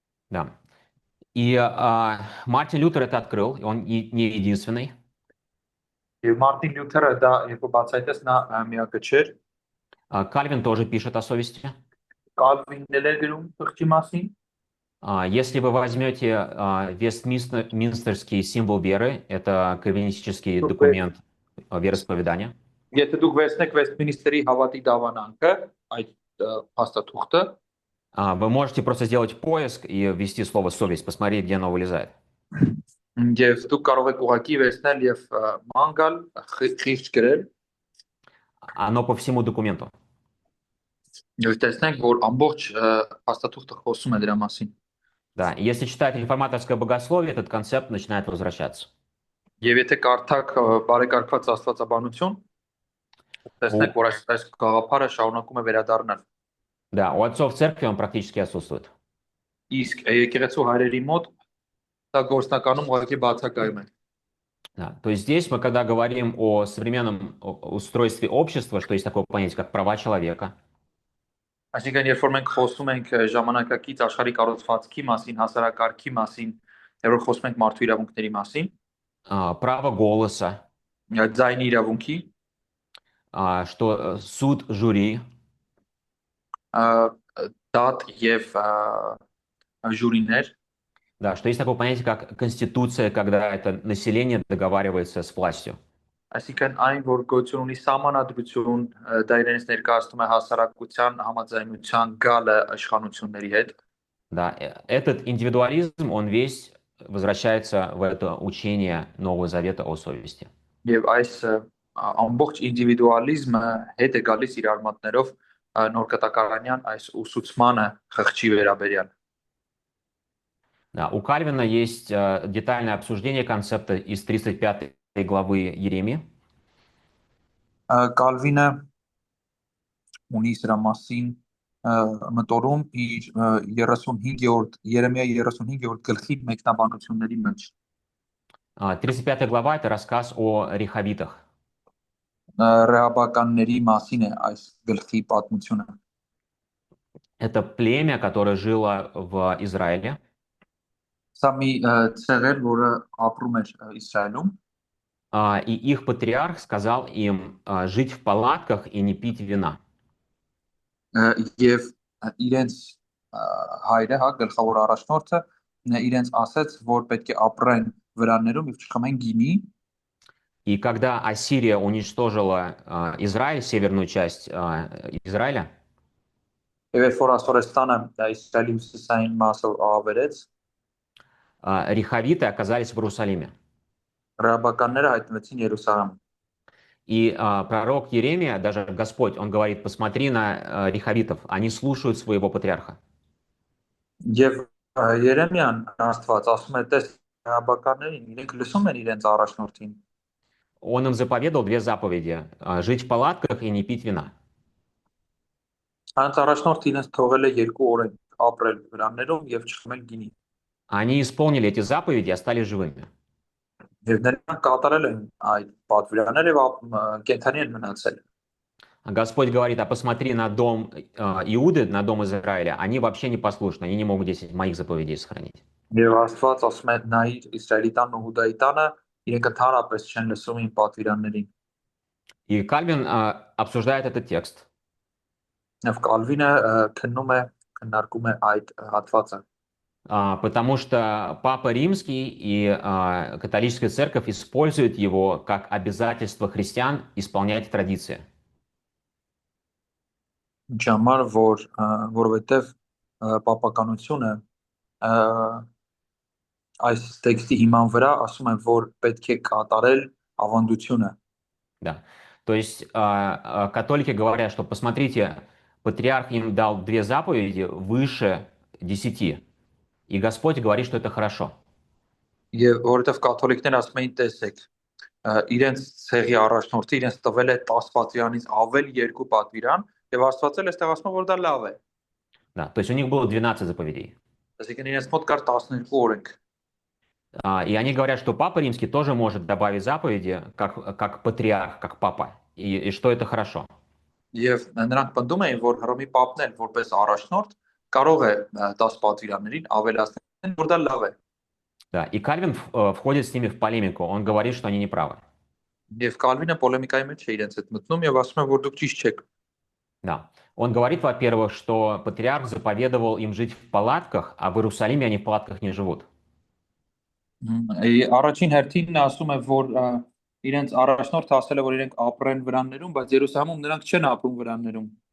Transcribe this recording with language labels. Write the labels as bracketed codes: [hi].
[ru] Да. И Мартин Лютер это открыл, и он не единственный. [hy] Եվ Մարտին Լյութերը դա երբ բացահայտեց, նա միակը չէր։ [ru] Кальвин тоже пишет о совести. [hy] Կալվինն էլ էր գրում խղճի մասին։ [ru] Если вы возьмете Вестминстерский символ веры, это кальвинистический документ вероисповедания. [hy] Եթե դուք վերցնեք Վեստմինիսթերի հավատի դավանանքը, այդ փաստաթուղթը, [ru] вы можете просто сделать поиск и ввести слово совесть, посмотреть, где оно вылезает. [hy] եւ դուք կարող եք ուղղակի վերցնել եւ մանգալ խիղճ գրել, [ru] Оно по всему документу. [hy] եւ տեսնենք, որ ամբողջ փաստաթուղթը խոսում է դրա մասին։ [ru] Да, и если читать реформаторское богословие, этот концепт начинает возвращаться. [hy] Եվ եթե կարդաք բարեկարգված աստվածաբանություն, տեսնեք, որ այս գաղափարը շարունակում է վերադառնալ։ [ru] Да, у отцов церкви он практически отсутствует. [hy] Իսկ եկեղեցու հայրերի մոտ դա գործնականում ուղղակի բացակայում է։ [ru] Да, то есть здесь мы, когда говорим о современном устройстве общества, что есть такое понятие, как права человека, [hy] Այսինքն, երբ որ մենք խոսում ենք ժամանակակից աշխարհի կառուցվածքի մասին, հասարակարգի մասին, երբ խոսում ենք մարդու իրավունքների մասին, [ru] право голоса, [hy] ձայնի իրավունքի, [ru] что суд, жюри, [hy] դատ եւ ժյուրիներ, [ru] да, что есть такое понятие, как конституция, когда это население договаривается с властью. [hy] այսինքն այն, որ գոյություն ունի սահմանադրություն, դա իրենից ներկայացնում է հասարակության համաձայնության գալը իշխանությունների հետ։ [ru] Да, этот индивидуализм, он весь возвращается в это учение Нового Завета о совести. [hy] Եվ այս ամբողջ ինդիվիդուալիզմը հետ է գալիս իր արմատներով նոր կտակարանյան այս ուսուցմանը խղճի վերաբերյալ։ [ru] Да, у Кальвина есть детальное обсуждение концепта из 35 главы Еремии. [hy] Կալվինը ունի սրա մասին մտորում իր 35-րդ Երեմիա 35-րդ գլխի մեկնաբանությունների մեջ։ [ru] 35 глава – это рассказ о рехавитах. [hy] Ռեհաբականների մասին է այս գլխի պատմությունը։ [ru] Это племя, которое жило в Израиле. [hy] Սա մի ցեղեր, որը ապրում էր Իսրայելում, [ru] И их патриарх сказал им жить в палатках и не пить вина. [hy] եւ իրենց հայրը, հա, գլխավոր առաջնորդը իրենց ասաց, որ պետք է ապրեն վրաններում եւ չխմեն գինի, [ru] И когда Ассирия уничтожила Израиль, северную часть Израиля, [hy] եւ երբ որ Ասորեստանը Իսրայելի հյուսիսային մասը ավերեց, [ru] рехавиты оказались в Иерусалиме. [hy] ռեհաբականները հայտնվեցին Երուսաղեմ։ [ru] И пророк Еремия, даже Господь, он говорит, посмотри на рехавитов, они слушают своего патриарха. [hy] Եվ Երեմիան Աստված ասում է, տես ռեհաբականներին, իրենք լսում են իրենց առաջնորդին։ [ru] Он им заповедал две заповеди – жить в палатках и не пить вина. [hy] Նրանց առաջնորդը իրենց թողել է 2 օր ապրել վրաններում եւ չխմել գինի։ [ru] Они исполнили эти заповеди и остались живыми. [hy] Եվ նրանք կատարել են այդ պատվիրանները եւ կենթանի են մնացել։ [ru] Господь говорит, а посмотри на дом Иуды, на дом Израиля, они вообще не послушны, они не могут 10 моих заповедей сохранить. [hy] Եվ Աստված ասում է նայիր Իսրայելի տանն ու Հուդայի տանը, իրենք ընդհանրապես չեն լսում իմ պատվիրաններին։ [ru] И Кальвин обсуждает этот текст. [hy] Եվ Կալվինը քննարկում է այդ հատվածը, [ru] Потому что Папа Римский и католическая церковь используют его как обязательство христиан исполнять традиции. [hy] Ճամար որովհետև պապականությունը այս տեքստի հիման վրա ասում է, որ պետք է կատարել ավանդությունը։ [ru] Да. То есть католики говорят, что посмотрите, патриарх им дал 2 заповеди выше 10. И Господь говорит, что это хорошо. [hy] Եվ որովհետև կաթոլիկները ասում են, տեսեք, իրենց ցեղի առաջնորդը իրենց տվել է 10 պատվիրանից ավել 2 պատվիրան, եւ Աստված էլ էստեղ ասում է, որ դա лав է։ [ru] Да. То есть у них было 12 заповедей. [hy] Այսինքն իրենց մոտ կար 12 օրենք։ [ru] И они говорят, что Папа Римский тоже может добавить заповеди, как патриарх, как папа, и что это хорошо. [hy] Եվ նրանք պնդում էին, որ Հռոմի պապն էլ որպես առաջնորդ կարող է 10 պատվիրաններին ավելացնել, որ դա լավ է։ [ru] Да. И Кальвин входит с ними в полемику. Он говорит, что они не правы. [hy] Եվ Կալվինը պոլեմիկայի մեջ է իրենց հետ մտնում եւ ասում է, որ դուք ճիշտ չեք։ [ru] Да. Он говорит, во-первых, что патриарх заповедовал им жить в палатках, а в Иерусалиме они в палатках не живут. [hy] Առաջին հերթին նա ասում է, որ իրենց առաջնորդը ասել է, որ իրենք ապրեն վրաններում, բայց Երուսաղեմում նրանք չեն ապրում вранներում։